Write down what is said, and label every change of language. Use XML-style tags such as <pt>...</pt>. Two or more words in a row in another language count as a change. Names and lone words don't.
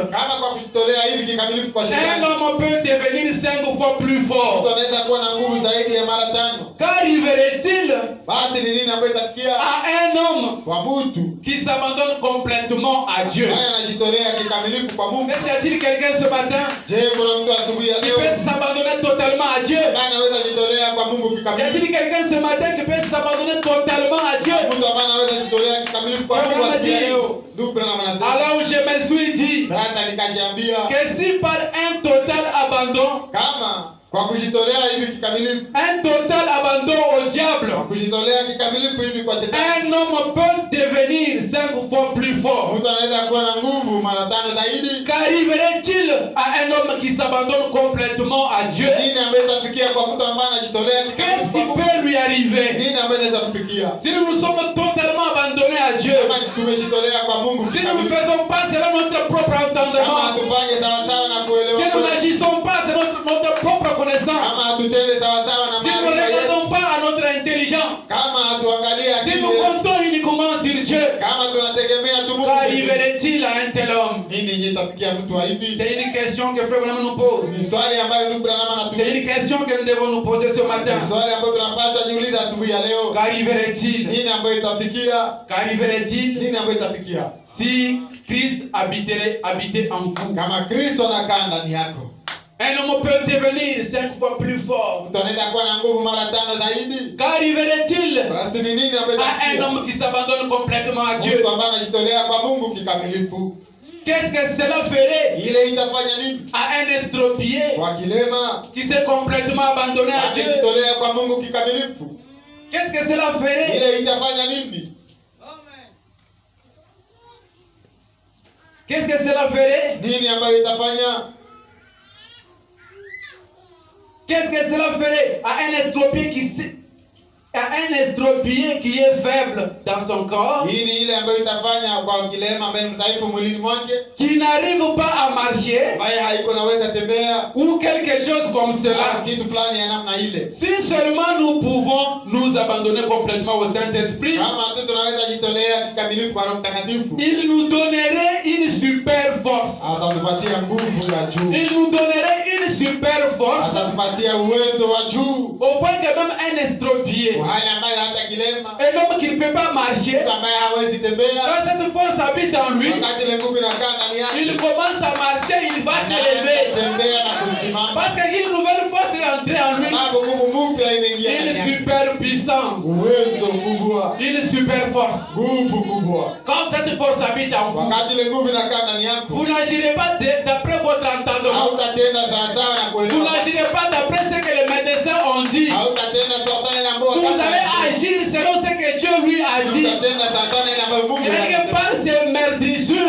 <sw>kama kwa kujitolea hivi kikamilifu kwa</sw> <fr>un</fr> <sw>shetani,</sw> <fr>homme peut devenir 5 fois plus</fr> <sw>mtu</sw> <fr>fort,</fr> <sw>anaweza kuwa na nguvu zaidi ya mara 5.</sw> <fr>qu'arriverait-il</fr> <sw>Basi ni nini ambayo itafikia</sw> <fr>à un homme</fr> <sw>kwa mtu</sw> <fr>qui s'abandonne complètement à Dieu?</fr> <sw>ambaye anajitolea kikamilifu kwa Mungu?</sw> <fr>Est-ce qu'il y a-t-il quelqu'un ce matin</fr> <sw>Je, kuna mtu asubuhi ya</sw> <fr>qui</fr> <sw>leo</sw> <fr>peut s'abandonner totalement à Dieu?</fr> <sw>ambaye anaweza jitolea kwa Mungu</sw> <fr>Y</fr> <sw>kikamilifu?</sw> <fr>a-t-il quelqu'un ce matin qui peut s'abandonner totalement à Dieu?</fr> <sw>Mtu ambaye anaweza jitolea kikamilifu kwa Mungu asubuhi ya leo? Ndugu Branham anasema,</sw> <fr>Alors je me suis dit</fr> <sw>sasa nikajiambia,</sw> <fr>que si par un total abandon,</fr> <sw>kama kwa kujitolea hivi kikamilifu,</sw> <fr>un total abandon au</fr> <sw>kwa</sw> <fr>diable,</fr> <sw>kujitolea kikamilifu hivi kwa shetani,</sw> <fr>un homme peut devenir 5 fois plus fort.</fr> <sw>mtu anaweza kuwa na nguvu mara 5 zaidi.</sw> <fr>Qu'arriverait-il à un homme qui s'abandonne complètement à Dieu?</fr> <sw>Nini ambaye itafikia kwa mtu ambaye anajitolea</sw> <fr>Qu'est-ce</fr> <sw>kikamilifu kwa</sw> <fr>qui</fr> <sw>Mungu?</sw> <fr>peut lui arriver?</fr> <sw>Nini ambaye inaweza kufikia</sw> <fr>Si nous nous sommes totalement abandonnés à Dieu,</fr> <sw>kama tumejitolea kwa Mungu</sw> <fr>si nous ne</fr> <sw>kikamilifu,</sw> <fr>faisons pas selon notre propre</fr> <sw>kama</sw> <fr>entendement,</fr> <sw>hatufanye sawasawa na kuelewa</sw> <fr>si nous</fr> <sw>kwetu,</sw> <fr>n'agissons pas selon notre propre connaissance,</fr> <sw>kama hatutende sawasawa na</sw> <fr>si nous ne</fr> <sw>maarifa yetu,</sw> <fr>regardons pas à notre intelligence,</fr> <sw>kama hatuangalie</sw> <fr>si</fr> <sw>akili</sw> <fr>nous</fr> <sw>yetu,</sw> <fr>comptons uniquement sur Dieu,</fr> <sw>kama tunategemea tu Mungu,</sw> <fr>qu'arriverait-il à un tel homme?</fr> <sw>nini itafikia mtu wa hivi?</sw> <fr>C'est une question que Frère Branham nous pose.</fr> <sw>Ni swali ambayo ndugu Branham</sw> <fr>C'est</fr> <sw>anatuuliza,</sw> <fr>une question que nous devons nous poser ce</fr> <sw>ni</sw> <fr>matin.</fr> <sw>swali ambayo tunapaswa jiuliza asubuhi ya leo.</sw> <fr>Qu'arriverait-il?</fr> <sw>Nini ambayo itafikia?</sw> <fr>Qu'arriverait-il</fr> <sw>Nini ambayo itafikia</sw> <fr>si Christ habitait en vous?</fr> <sw>kama Kristo anakaa ndani yako?</sw> <fr>Un homme peut devenir 5 fois plus fort.</fr> <sw>Mtu anaweza kuwa na nguvu mara 5 zaidi.</sw> <fr>Qu'arriverait-il</fr> <sw>Basi ni nini ambayo</sw> <fr>à un</fr> <sw>itafikia</sw> <fr>homme qui s'abandonne complètement à Dieu?</fr> <sw>mtu ambaye anajitolea kwa Mungu kikamilifu?</sw> <fr>Qu'est-ce que cela ferait</fr> <sw>Ile itafanya nini</sw> <fr>à un estropié</fr> <sw>kwa kilema</sw> <fr>qui s'est complètement abandonné à Dieu?</fr> <sw>akijitolea kwa Mungu kikamilifu?</sw> <fr>Qu'est-ce que cela ferait?</fr> <sw>Ile itafanya nini?</sw> <fr>Qu'est-ce que cela ferait?</fr> <sw>Nini ambayo itafanya?</sw> <fr>Qu'est-ce que cela ferait à un estropié qui est faible dans son corps,</fr> <sw>Hii ni ile ambayo itafanya kwa kilema ambaye ni mdhaifu mwilini mwake,</sw> <fr>qui n'arrive pas à marcher</fr> <sw>ambaye haiko naweza tembea</sw> <fr>ou quelque chose comme au cela?</fr> <sw>kitu fulani ya namna ile.</sw> <fr>Si seulement nous pouvons nous abandonner complètement au Saint-Esprit,</fr> <sw>Kama tu tunaweza jitolea kikamilifu kwa Roho Mtakatifu,</sw> <fr>il nous donnerait une super force.</fr> <sw>atatupatia nguvu ya juu,</sw> <fr>Il nous donnerait une super force</fr> <sw>atatupatia uwezo wa juu,</sw> <fr>au point que même un estropié,</fr> <sw>kwa hali ambayo hata kilema,</sw> <fr>un homme qui ne peut pas marcher,</fr> <sw>mtu ambaye hawezi tembea,</sw> <fr>quand cette force habite en lui,</fr> <sw>wakati ile nguvu inakaa ndani yake,</sw> <fr>il commence à marcher, il va se lever.</fr> <sw>tembea na kusimama,</sw> <fr>Parce qu'une nouvelle force est entrée en lui,</fr> <sw>sababu nguvu mpya imeingia ndani</sw> <fr>une</fr> <sw>yake,</sw> <fr>super puissance,</fr> <sw>uwezo mkubwa,</sw> <fr>une super force.</fr> <sw>nguvu kubwa.</sw> <fr>Quand cette force habite en vous,</fr> <sw>Wakati ile nguvu inakaa ndani yako,</sw> <fr>vous n'agirez pas d'après votre entendement.</fr> <sw>hautatenda sawasawa na</sw> <fr>Vous</fr> <sw>kuelewa,</sw> <fr>n'agirez pas d'après ce que les médecins ont dit.</fr> <sw>hautatenda sawasawa na ambayo</sw> <fr>Vous allez agir selon ce que Dieu lui a dit.</fr> <sw>utatenda sawasawa na ambayo Mungu</sw> <fr>Quelque</fr> <sw>alisema.</sw> <fr>part, ces meurtrissures,</fr>